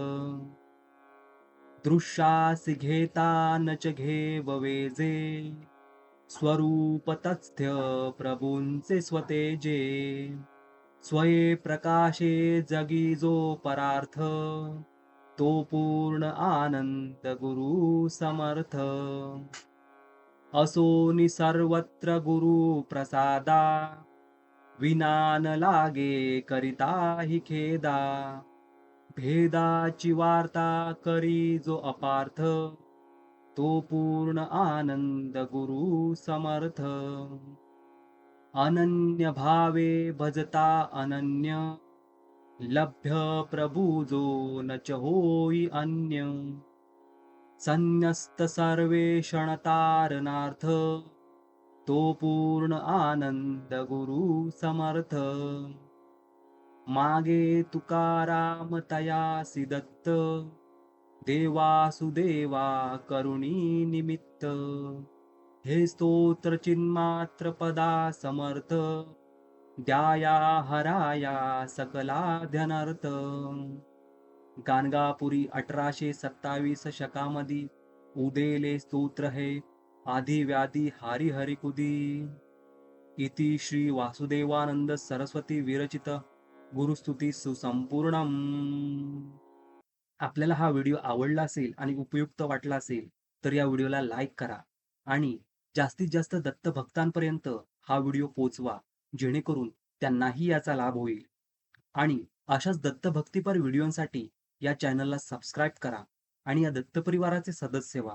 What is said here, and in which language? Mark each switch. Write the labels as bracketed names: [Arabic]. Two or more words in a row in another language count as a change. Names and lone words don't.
[Marathi] दृश्यास घेता नच घेववेजे स्वरूप तथ्य प्रभूंचे स्वतेजे स्वये प्रकाशे जगी जो परार्थ तो पूर्ण आनंद गुरु समर्थ असोनी सर्वत्र गुरु प्रसादा विना न लागे करिता हि खेदा भेदाची वार्ता करी जो अपार्थ तो पूर्ण आनंद गुरु समर्थ अनन्य भावे भजता अनन्य लभ्य प्रभु जो न च होई अन्य संन्यस्त सर्वेषणतारणार्थ तो पूर्ण आनंद गुरु समर्थ मागे तुकाराम तयासी दत्त देवासुदेवा करुणी निमित्त हे स्तोत्र चिन्मात्र पदा समर्थ द्याया हराया सकलाध्यनर्थ गाणगापुरी 1827 शकामधी उदेले स्तोत्र हे आधी व्याधी हारी हरी कुदी [Sanskrit] इति श्री वासुदेवानंद सरस्वती विरचित गुरुस्तुती सुसंपूर्णम. [Marathi] आपल्याला हा व्हिडिओ आवडला असेल आणि उपयुक्त वाटला असेल तर या व्हिडिओला लाईक करा आणि जास्तीत जास्त दत्त भक्तांपर्यंत हा व्हिडिओ पोचवा जेणेकरून त्यांनाही याचा लाभ होईल. आणि अशाच दत्तभक्तीपर व्हिडिओंसाठी या चॅनलला सबस्क्राईब करा आणि या दत्त परिवाराचे सदस्य व्हा.